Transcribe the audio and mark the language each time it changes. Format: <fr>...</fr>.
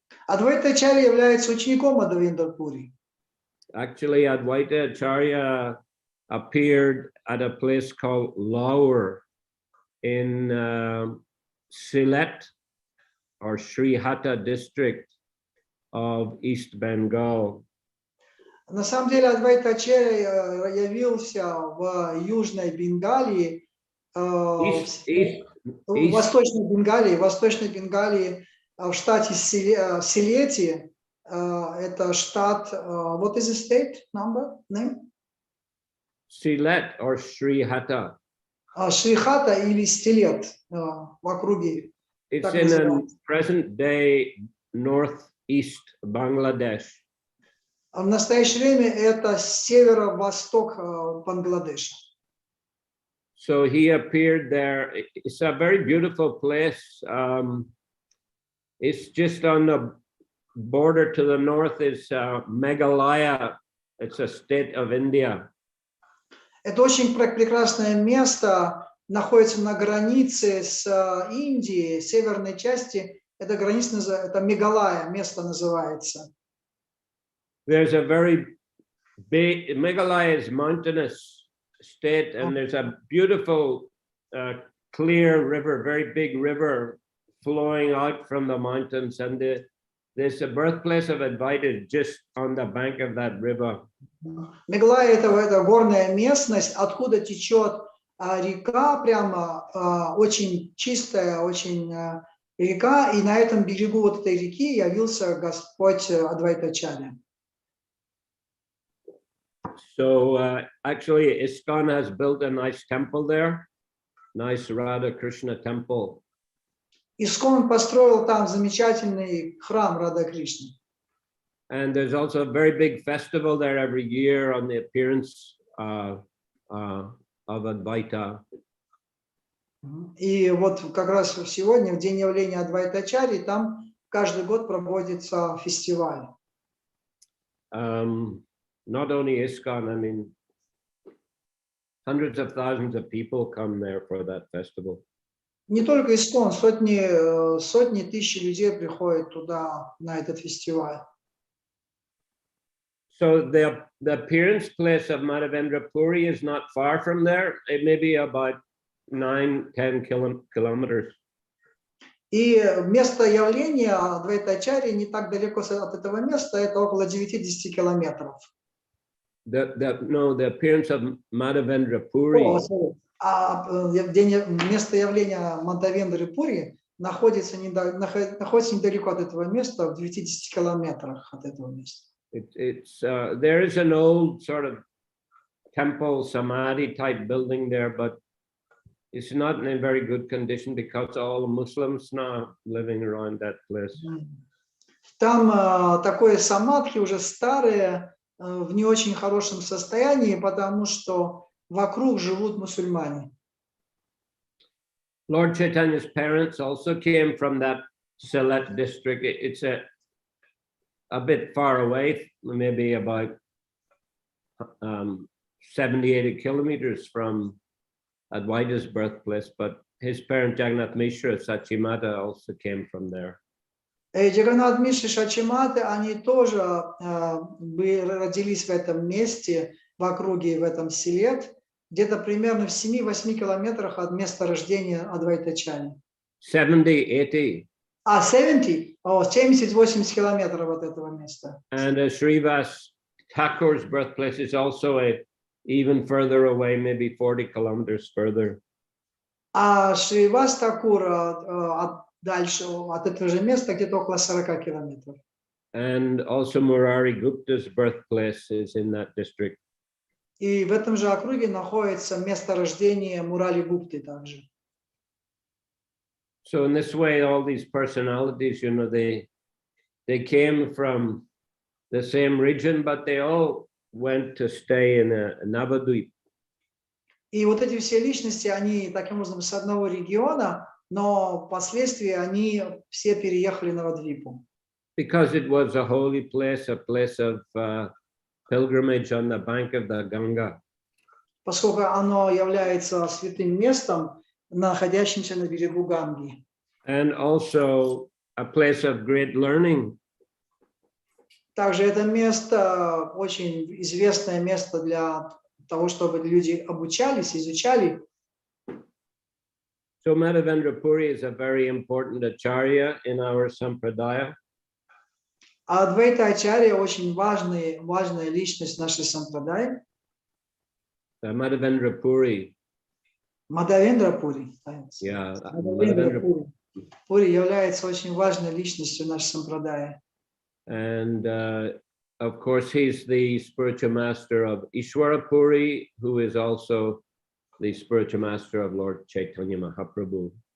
<ru>Адвайта Ачарья является учеником Мадхавендра Пури.</ru> <en>Actually, Advaita Acharya appeared at a place called Laur in Sylhet or Srihata district of East Bengal.</en> <ru>На самом деле Адвайта Ачарья явился в Южной Бенгалии, Восточной Бенгалии, в штате Силети. Это штат.</ru> <en>What is the state name? Sylhet or Srihata.</en> <ru>Шрихата или Силет в округе.</ru> <en>It's in present-day northeast Bangladesh.</en> <ru>В настоящее время это северо-восток Бангладеша.</ru> <en>So he appeared there. It's a very beautiful place. It's just on the border to the north is Meghalaya. It's a state of India.</en> <ru>Это очень прекрасное место, находится на границе с Индией, северной части. Это граница, это Мегалая, место называется.</ru> <en>There's a very big, Meghalaya is mountainous state, and there's a beautiful, clear river, very big river flowing out from the mountains, and there's a birthplace of Advaita just on the bank of that river.</en> <ru>Мегалая это горная местность, откуда течет река, прямо очень чистая, очень река, и на этом берегу вот этой реки явился Господь Адвайтачарья.</ru> <en>So actually, ISKCON has built a nice temple there, nice Radha Krishna temple.</en> <ru>ИСККОН построил там замечательный храм Рада Кришны.</ru> <en>And there's also a very big festival there every year on the appearance of Advaita.</en> <ru>И вот как раз сегодня, в день явления Адвайтачарьи, там каждый год проводится фестиваль.</ru> <en>Not only ISKCON, I mean, hundreds of thousands of people come there for that festival.</en> <ru>Не только ИСККОН, сотни тысяч людей приходят туда, на этот фестиваль.</ru> <en>So the appearance place of Madhavendra Puri is not far from there. It may be about 9-10 kilometers.</en> <ru>И место явления Адвайтачарьи не так далеко от этого места, это около 9-10 километров.</ru> <en>The appearance of Madhavendra Puri.</en> <ru>Место явления Мадхавендры Пури находится недалеко от этого места, в 9-10 километрах от этого места.</ru> <en>There is an old sort of temple samadhi type building there, but it's not in a very good condition because all Muslims now living around that place.</en> <ru>Там такое самадхи уже старое, в не очень хорошем состоянии, потому что вокруг живут мусульмане.</ru> <en>Lord Chaitanya's parents also came from that Sylhet district. It's a bit far away, maybe about 70-80 kilometers from Advaita's birthplace, but his parent Jagannath Mishra Sachimata also came from there.</en> <ru>Джаганнат Мишра Шачиматы, они тоже родились в этом месте, в округе, в этом Силет, где-то примерно в 7-8 километрах от места рождения Адвайтачарьи. 70-80. 70? 70-80 километров от этого места.</ru> <en>And Srivas Thakur's birthplace is also even further away, maybe 40 kilometers further.</en> <ru>А Шривас Такур дальше от этого же места где-то около 40 километров.</ru> <en>And also Murari Gupta's birthplace is in that district.</en> <ru>И в этом же округе находится место рождения Мурали Гупты также.</ru> <en>So in this way, all these personalities, you know, they came from the same region, but they all went to stay in Navadvip.</en> <ru>И вот эти все личности, они таким образом с одного региона, но впоследствии они все переехали на Навадвипу.</ru> <en>Because it was a holy place, a place of pilgrimage on the bank of the Ganga.</en> <ru>Поскольку оно является святым местом, находящимся на берегу Ганги.</ru> <en>And also a place of great learning.</en> <ru>Также это место очень известное место для того, чтобы люди обучались, изучали.</ru> <en>So Madhavendra Puri is a very important acharya in our sampradaya.</en> <ru>А Адвайта Ачарья очень важная личность нашей сампрадаи.</ru> <en>Madhavendra Puri.</en> <ru>Мадхавендра Пури.</ru> <en>Yeah,</en> <ru>Мадхавендра Пури является очень важной личностью нашей сампрадаи.</ru> <en>And of course, he's the spiritual master of Ishwara Puri, who is also the spiritual master of Lord Chaitanya Mahaprabhu.</en>